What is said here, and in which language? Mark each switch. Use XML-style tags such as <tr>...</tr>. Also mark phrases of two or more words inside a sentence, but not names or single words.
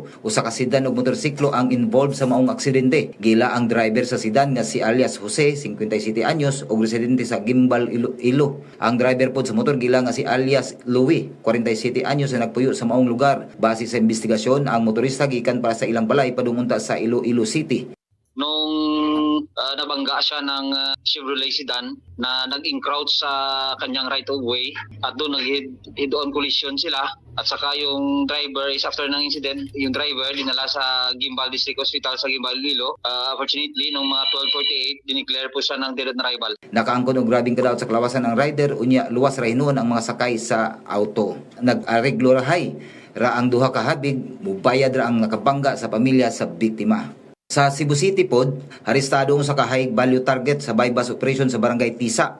<ceb>Usa ka sedan ug motorsiklo ang involved sa maong aksidente. Gila ang driver sa sedan nga si alias Jose, 57 anyos ug residente sa Gimbal, Iloilo. Ang driver pod sa motor gila nga si alias Louie, 47 anyos na nagpuyo sa maong lugar. Base sa investigasyon, ang motorista gikan para sa ilang balay padungunta sa Iloilo City.</ceb> <tl>Nung nabangga siya ng Chevrolet sedan na nag-encroach sa kanyang</tl> <en>right of way</en> <tl>at doon nag-</tl> <en>head-on collision</en> <tl>sila at saka yung driver is after ng incident, yung driver dinala sa Gimbal District Hospital sa Gimbal, Iloilo. Unfortunately, nung mga 12:48, dineclare po siya ng</tl> <en>dead on arrival.</en> <ceb>Nakaangkon og grabing kadaot sa kalawasan ang rider unya luwas ra hinuon ang mga sakay sa auto. Nag-areglo rahay ra ang duha ka habig, mubayad ra ang nakabangga sa pamilya sa biktima. Sa Cebu City pod, arestado sa</ceb> <en>high value target</en> <ceb>sa bypass operation sa barangay Tisa.</ceb>